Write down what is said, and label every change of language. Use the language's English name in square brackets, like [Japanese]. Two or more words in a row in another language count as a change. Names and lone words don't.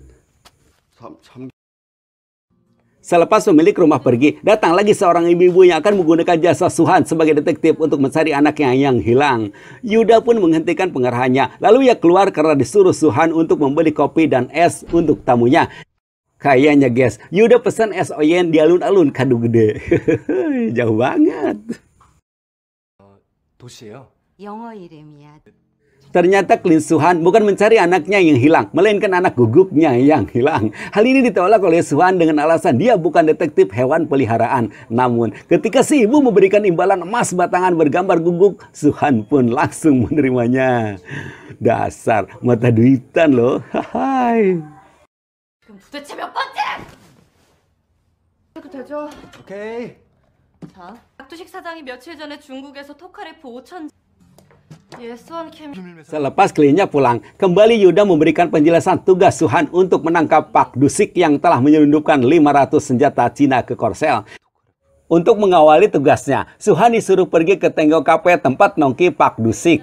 [Indonesian] Selepas pemilik rumah pergi, datang lagi seorang ibu-ibu yang akan menggunakan jasa Suhan sebagai detektif untuk mencari anaknya yang hilang. Yuda pun menghentikan pengarahannya, lalu ia keluar karena disuruh Suhan untuk membeli kopi dan es untuk tamunya. Kayaknya guys, Yuda pesan es oyen di alun-alun kado gede. Jauh banget. [Korean] 영어 이름이야. [Indonesian] Ternyata Klin Suhan bukan mencari anaknya yang hilang, melainkan anak guguknya yang hilang. Hal ini ditolak oleh Suhan dengan alasan dia bukan detektif hewan peliharaan. Namun, ketika si ibu memberikan imbalan emas batangan bergambar guguk, Suhan pun langsung menerimanya. Dasar mata duitan loh. Hai. [Korean] 그럼 도대체 몇 번째? 이렇게 되죠? 오케이. 자, 박두식 사장이 며칠 전에 중국에서 토카레프 5천. [Indonesian] Selepas kliennya pulang, kembali Yuda memberikan penjelasan tugas Suhan untuk menangkap Pak Dusik yang telah menyelundupkan 500 senjata Cina ke Korsel. Untuk mengawali tugasnya, Suhan disuruh pergi ke Tengo Cafe tempat nongki Pak Dusik.